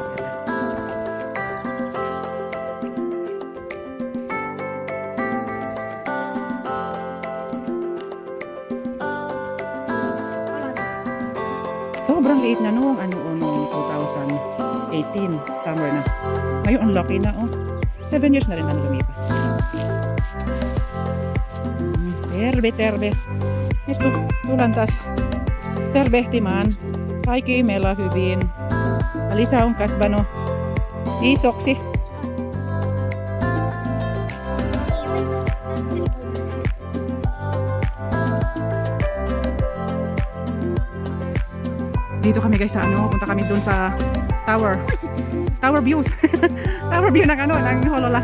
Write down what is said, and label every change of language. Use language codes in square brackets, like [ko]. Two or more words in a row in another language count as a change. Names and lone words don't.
[tl] Sobrang liit na noong noong 2018 summer na. Ngayon ang laki na oh. 7 years na rin na lumipas. [fi] Terve. Ito tulantas. Tervehtimaan. Kaikki meillä hyvin. Alisa on kasvanut isoksi. [tl] Dito kami guys sa punta kami dun sa [en] tower views. Tower view [tl] ng ng Holola.